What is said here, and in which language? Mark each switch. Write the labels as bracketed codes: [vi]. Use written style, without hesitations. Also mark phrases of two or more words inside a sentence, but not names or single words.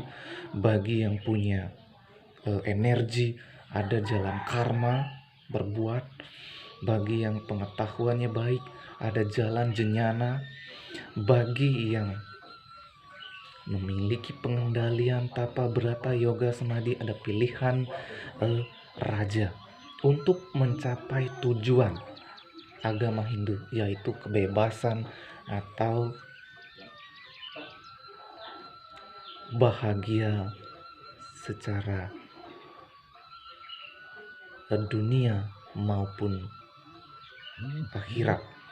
[id] Bagi yang punya energi, ada jalan karma berbuat. Bagi yang pengetahuannya baik, ada jalan jnana. Bagi yang memiliki pengendalian tapa brata yoga samadhi, ada pilihan raja untuk mencapai tujuan agama Hindu, yaitu kebebasan atau bahagia secara dunia maupun akhirat.